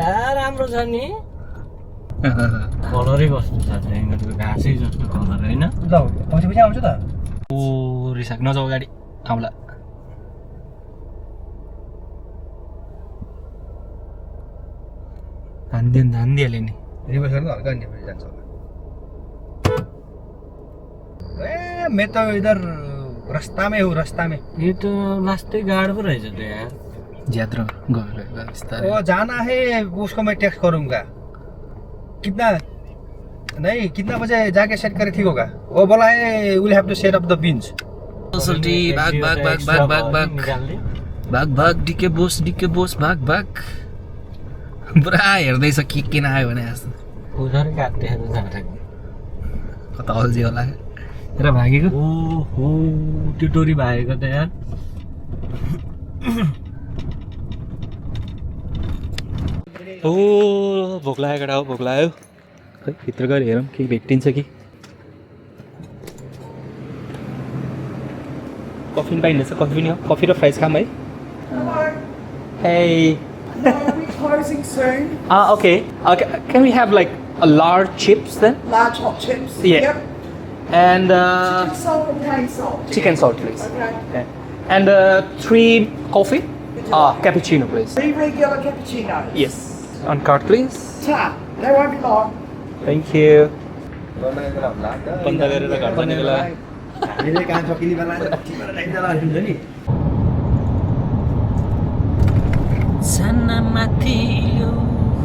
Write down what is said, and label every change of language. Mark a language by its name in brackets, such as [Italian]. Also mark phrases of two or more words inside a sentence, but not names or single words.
[Nepali] त्यहाँ राम्रो छ नि कलरै कस्तो छ यिनीहरूको घाँसै जस्तो कलर होइन ल पछि पछि आउँछु त ओ रिसाक नजाऊ अगाडि आउँला हान्दिहाल्यो नि रिभर्स गर्नु हल्का नेपाली जान्छ होला [Hindi] ए मैं तो इधर रास्ता में हूँ रास्ता में [Nepali] यो त लास्टै गाड पो रहेछ त यार ज्यादा गयो बिस्तारै [Hindi] वो जाना है उसको मैं टेक्स्ट करूंगा कितना नहीं कितना बजे जाके सेट करे ठीक होगा वो बोला है [English] will have to set up the beans [Nepali] सोल्टी भाग भाग भाग भाग भाग भाग भाग भाग डिके बोस भाग भाग पुरा हेर्दैछ के किन आयो भने जस्तो उधर काट्दै जान्छ कता अल्झी होला र भागेको ओहो त्यो टोरी भागेको त यार ओ भोक लाग्यो केटा हो भोक लाग्यो खै भित्र गएर हेरौँ केही भेटिन्छ कि कफी पनि पाइँदैछ कफी पनि हो कफी र फ्राइज खाऊँ है Hey. [English] No, we're closing soon. Okay. Can we have like a large chips then? Large hot chips. Yeah. Yep. And Chicken salt and plain salt. chicken salt, please. Okay. Okay. And 3 coffee. Cappuccino, please. 3 regular cappuccinos. Yes. On card, please. Ta. They won't be long. Thank you. [Nepali] बन्द गरेर घर जाने बेला। हामीले काम सकिने बेला टिपेर ल्याइदिँदा हुन्छ नि Sana mati